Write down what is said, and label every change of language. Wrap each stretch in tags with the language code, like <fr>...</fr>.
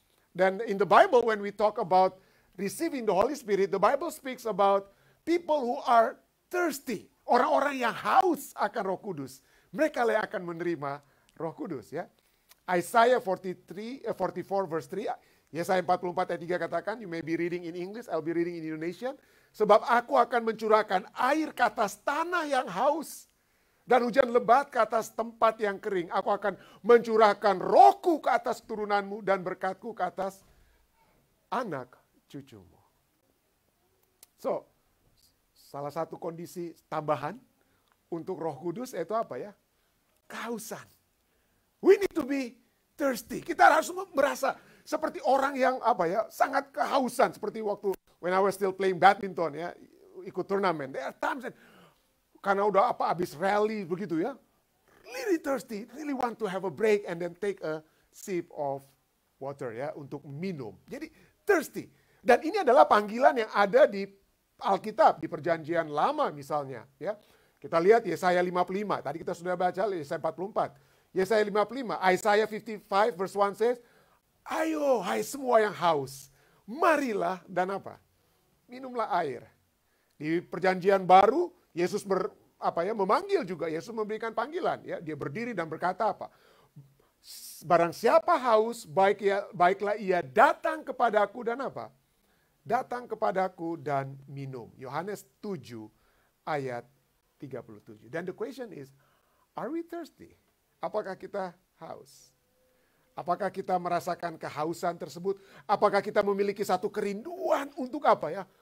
<en>Dan in the Bible when we talk about receiving the Holy Spirit, the Bible speaks about people who are thirsty.</en> <id>Orang-orang yang haus akan Roh Kudus. Mereka yang akan menerima Roh Kudus, ya.</id> <en>Isaiah 44 verse 3,</en> <id>Yesaya 44 ayat 3 katakan,</id> <en>you may be reading in English, I'll be reading in Indonesian.</en> <id>Sebab aku akan mencurahkan air ke atas tanah yang haus, dan hujan lebat ke atas tempat yang kering. Aku akan mencurahkan rohku ke atas keturunanmu, dan berkatku ke atas anak cucumu. So, salah satu kondisi tambahan untuk Roh Kudus itu apa ya? Kehausan.</id> <en>We need to be thirsty.</en> <id>Kita harus merasa seperti orang yang apa ya, sangat kehausan, seperti waktu</id> <en>when I was still playing badminton,</en> <id>ya, ikut turnamen.</id> <en>There are times that,</en> <id>karena udah habis rally begitu ya,</id> <en>really thirsty, really want to have a break and then take a sip of water, ya,</en> <id>untuk minum. Jadi thirsty. Dan ini adalah panggilan yang ada di Alkitab, di Perjanjian Lama misalnya, ya. Kita lihat Yesaya 55. Tadi kita sudah baca Yesaya 44. Yesaya 55,</id> <en>Isaiah 55 verse 1 says,</en> <id>ayo hai semua yang haus, marilah dan apa? Minumlah air. Di Perjanjian Baru, Yesus memanggil juga, Yesus memberikan panggilan, ya. Dia berdiri dan berkata apa? Barang siapa haus, baiklah ia datang kepadaku dan apa? Datang kepadaku dan minum. Yohanes 7 ayat 37.</id> <en>Dan the question is, are we thirsty?</en> <id>Apakah kita haus? Apakah kita merasakan kehausan tersebut? Apakah kita memiliki satu kerinduan untuk apa ya?</id>